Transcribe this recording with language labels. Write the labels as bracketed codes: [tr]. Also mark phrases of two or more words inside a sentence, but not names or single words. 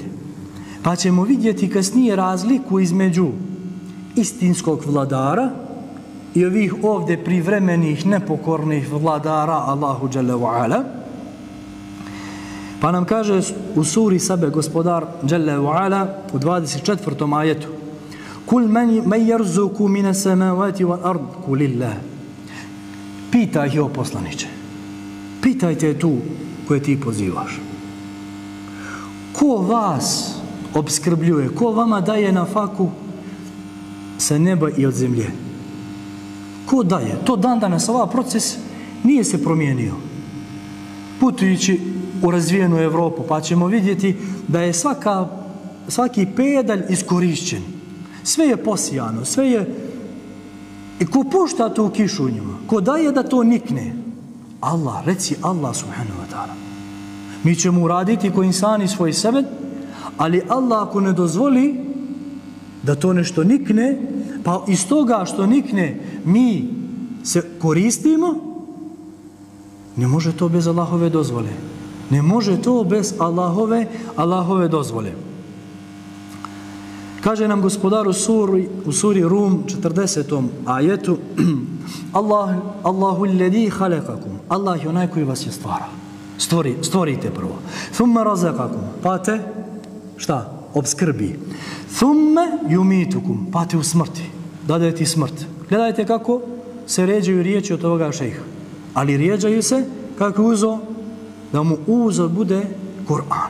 [bs] Pa ćemo vidjeti kasnije razliku između istinskog vladara i ovih ovdje privremenih, nepokornih vladara Allahu [ar] جل وعلا. [bs] Pa nam kaže u suri Sabe gospodar [ar] جل وعلا [bs] u 24. ajetu: [ar] قل من يرزق من السماوات والأرض قل الله. [bs] Pitaj ih, o poslaniče. Pitajte tu koje ti pozivaš. Ko vas opskrbljuje, ko vama daje na faku sa neba i od zemlje? Ko daje? To dan danas, ovaj proces nije se promijenio. Putujući u razvijenu Evropu, pa ćemo vidjeti da je svaki pedalj iskorišćen. Sve je posijano, sve je I ko pušta tu kišu njima? Ko daje da to nikne? Allah, reci Allah [ar] سبحانه وتعالى. [bs] Mi ćemo uraditi ko insani svoj sebe, ali Allah ako ne dozvoli da to nešto nikne, pa iz toga što nikne mi se koristimo, ne može to bez Allahove dozvole. Ne može to bez Allahove dozvole. Kaže nam gospodar u suri Rum 40. [ar] ajetu الله الذي خلقكم. [bs] Allah je onaj koji vas je stvorite prvo. [ar] ثم رزقكم. [bs] Pa te šta? Obskrbi. [ar] ثم يميتكم. [bs] Pa te u smrti. Dade ti smrt. Gledajte kako se ređaju riječi od ovoga šejha. Ali rijeđaju se kako uzo da mu uzor bude Kur'an.